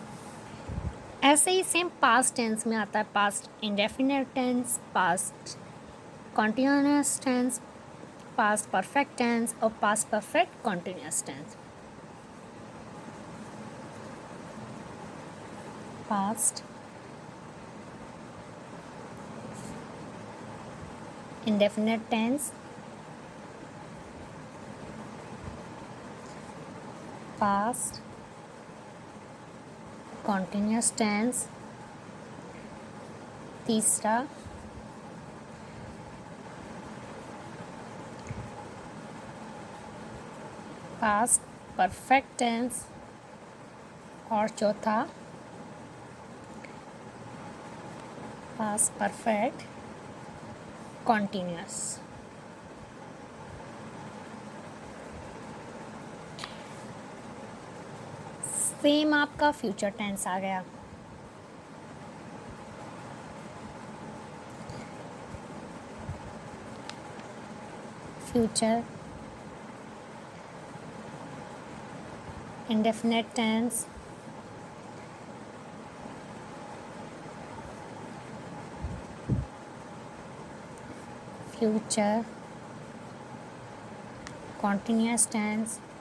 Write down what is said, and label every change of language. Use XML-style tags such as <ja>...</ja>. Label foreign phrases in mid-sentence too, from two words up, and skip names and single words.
<hi>ऐसे ही</hi> <en>same past tense</en> <hi>में आता है</hi> <en>past indefinite tense, past continuous tense, past perfect tense और past perfect continuous tense। पास्ट indefinite tense, past continuous tense, तीसरा past perfect tense,</en> <hi>और चौथा</hi> <en>past perfect continuous।</en> <hi>सेम आपका</hi> <en>future tense</en> <hi>आ गया।</hi> <en>फ्यूचर indefinite tense, future continuous tense,</en>